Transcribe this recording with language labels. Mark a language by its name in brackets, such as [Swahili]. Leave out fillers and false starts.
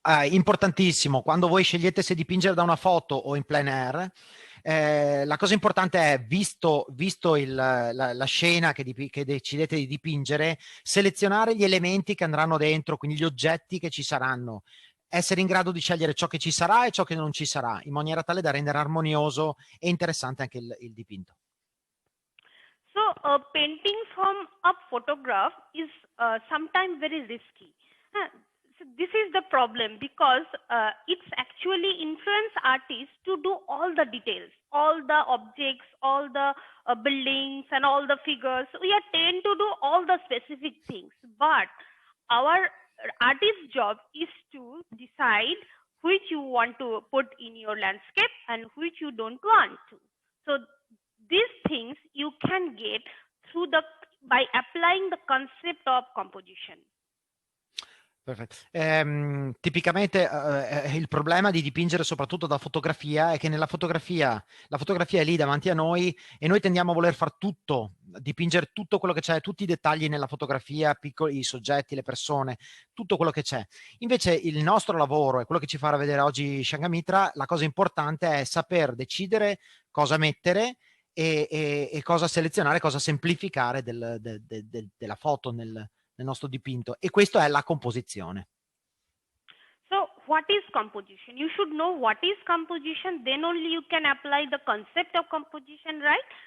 [Italian] Importantissimo, quando voi scegliete se dipingere da una foto o in plein air, la cosa importante è, visto la scena che decidete di dipingere, selezionare gli elementi che andranno dentro, quindi gli oggetti che ci saranno, essere in grado di scegliere ciò che ci sarà e ciò che non ci sarà, in maniera tale da rendere armonioso e interessante anche il dipinto. [English] So painting from a photograph is sometimes very risky. So this is the problem, because it's actually influence artists to do all the details, all the objects, all the buildings and all the figures. We are tend to do all the specific things, but our artist's job is to decide which you want to put in your landscape and which you don't want to. So these things you can get by applying the concept of composition. [Italian] Perfetto. Tipicamente il problema di dipingere soprattutto da fotografia è che la fotografia è lì davanti a noi e noi tendiamo a voler far tutto, dipingere tutto quello che c'è, tutti i dettagli nella fotografia, i soggetti, le persone, tutto quello che c'è. Invece il nostro lavoro, e quello che ci farà vedere oggi Sanghamitra, la cosa importante è saper decidere cosa mettere e cosa selezionare, cosa semplificare della foto nel nostro dipinto, e questo è la composizione. [English] So what is composition. You should know what is composition, then only you can apply the concept of composition, right?